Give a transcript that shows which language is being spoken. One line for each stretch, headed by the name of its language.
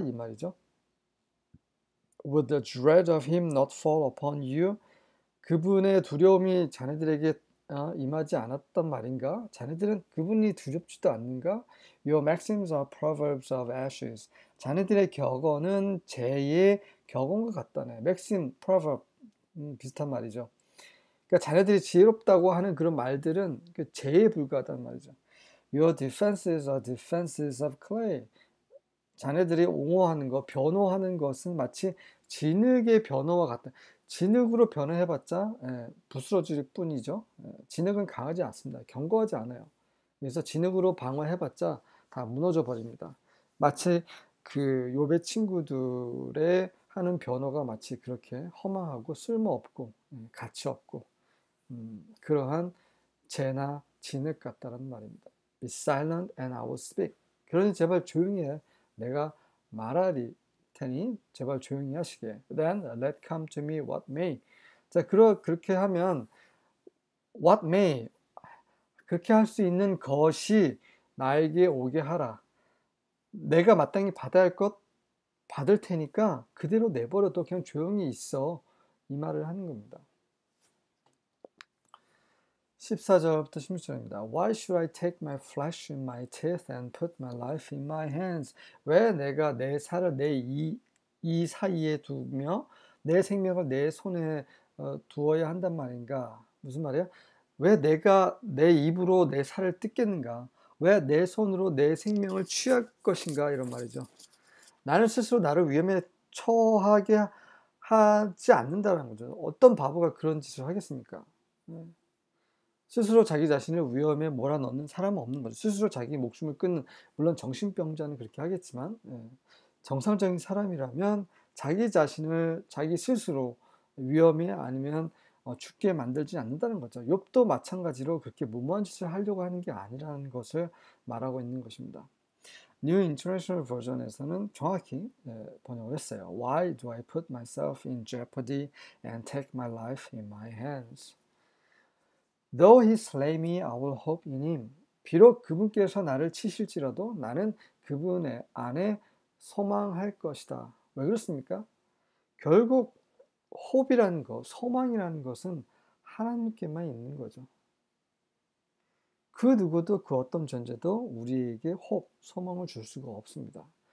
Korean: 이 말이죠.
English: Would the dread of him not fall upon you?
Korean: 그분의 두려움이 자네들에게 임하지 않았단 말인가? 자네들은 그분이 두렵지도 않는가?
English: Your maxims are proverbs of ashes.
Korean: 자네들의 격언은 재의 격언과 같다네. maxim, proverb 비슷한 말이죠. 그러니까 자네들이 지혜롭다고 하는 그런 말들은 재에 불과하다는 말이죠.
English: Your defenses are defenses of clay.
Korean: 자네들이 옹호하는 것, 변호하는 것은 마치 진흙의 변호와 같다. 진흙으로 변호해봤자 부스러질 뿐이죠. 진흙은 강하지 않습니다. 견고하지 않아요. 그래서 진흙으로 방어해봤자 다 무너져 버립니다. 마치 그 욥의 친구들의 하는 변호가 마치 그렇게 허망하고 쓸모없고 가치 없고 그러한 재나 진흙 같다는 말입니다.
English: Be silent and I will speak.
Korean: 그러니 제발 조용히 해. 내가 말하리 테니 제발 조용히 하시게.
English: Then let come to me what may.
Korean: 자, 그렇게 하면
English: what may.
Korean: 그렇게 할 수 있는 것이 나에게 오게 하라. 내가 마땅히 받아야 할 것 받을 테니까 그대로 내버려둬. 그냥 조용히 있어. 이 말을 하는 겁니다. 14절부터 16절입니다.
English: Why should I take my flesh in my teeth and put my life in my hands?
Korean: 왜 내가 내 살을 내 이 사이에 두며 내 생명을 내 손에 두어야 한단 말인가? 무슨 말이야? 왜 내가 내 입으로 내 살을 뜯겠는가? 왜 내 손으로 내 생명을 취할 것인가? 이런 말이죠. 나는 스스로 나를 위험에 처하게 하지 않는다는 거죠. 어떤 바보가 그런 짓을 하겠습니까? 스스로 자기 자신을 위험에 몰아넣는 사람은 없는 거죠. 스스로 자기 목숨을 끊는, 물론 정신병자는 그렇게 하겠지만 정상적인 사람이라면 자기 자신을 자기 스스로 위험에 아니면 죽게 만들지 않는다는 거죠. 욥도 마찬가지로 그렇게 무모한 짓을 하려고 하는 게 아니라는 것을 말하고 있는 것입니다. New International Version에서는 정확히 번역을 했어요.
English: Why do I put myself in jeopardy and take my life in my hands? Though he slay me, I will hope in him.
Korean: 비록 그분께서 나를 치실지라도 나는 그분의 안에 소망할 것이다. 왜 그렇습니까? 결국 hope이라는 것, 소망이라는 것은 하나님께만 있는 거죠. 그 누구도 그 어떤 존재도 우리에게 hope, 소망을 줄 수가 없습니다.